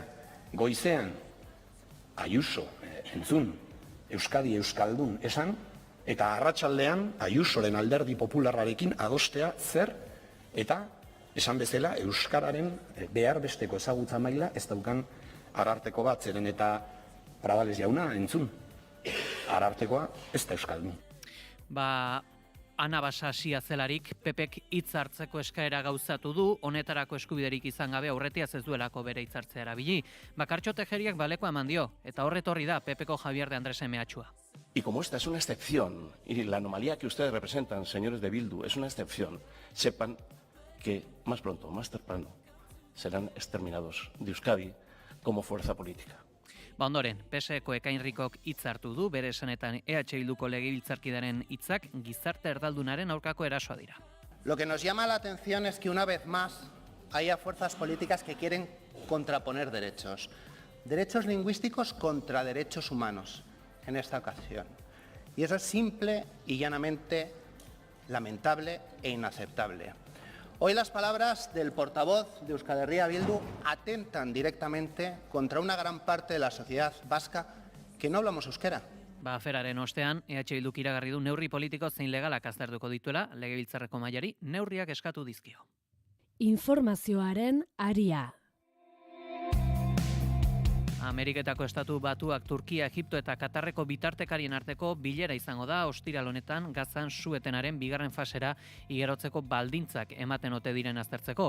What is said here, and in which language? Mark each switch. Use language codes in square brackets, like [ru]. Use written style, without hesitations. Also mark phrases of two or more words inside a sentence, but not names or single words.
[eu] Goizean, Ayuso, entzun, Euskadi Euskaldun esan, eta arratsaldean Ayusoren alderdi popularrarekin adostea zer, eta esan bezala Euskararen behar besteko ezagutza maila ez daukan Ararteko bat, zeren eta Pradales jauna, entzun, Arartekoa ez da Euskaldun. Ana Basasia zelarik, PPek hitz hartzeko eskaera gauzatu du, honetarako eskubiderik izan gabe aurretiaz ez duelako bere hitzartzea erabili. Bakartxo Tejeriak baleko eman dio, eta horretorri da PPko Javier de Andrés mehatxua. [es] Y como esta es una excepción, y la anomalía que ustedes representan, señores de Bildu, es una excepción, sepan que más pronto o más temprano serán exterminados de Euskadi como fuerza política. [eu] Ondoren, PSeko Ekainrikok hitz hartu du, bere esanetan Bilduko legebiltzarkidaren hitzak gizarte erdaldunaren aurkako erasoa dira. [es] Lo que nos llama la atención es que una vez más haya fuerzas políticas que quieren contraponer derechos. Derechos lingüísticos contra derechos humanos en esta ocasión. Y eso es simple y llanamente lamentable e inaceptable. Hoy las palabras del portavoz de Euskal Herria Bildu atentan directamente contra una gran parte de la sociedad vasca que no hablamos euskera. [eu] Aferaren ostean, Bilduk iragarri du neurri politiko zein legalak aztertuko dituela, legebiltzarreko mailari neurriak eskatu dizkio. Informazioaren aria. Ameriketako estatu batuak Turkia, Egipto eta Katarreko bitartekarien arteko bilera izango da ostiral honetan Gazan su-etenaren bigarren fasera igarotzeko baldintzak ematen ote diren aztertzeko.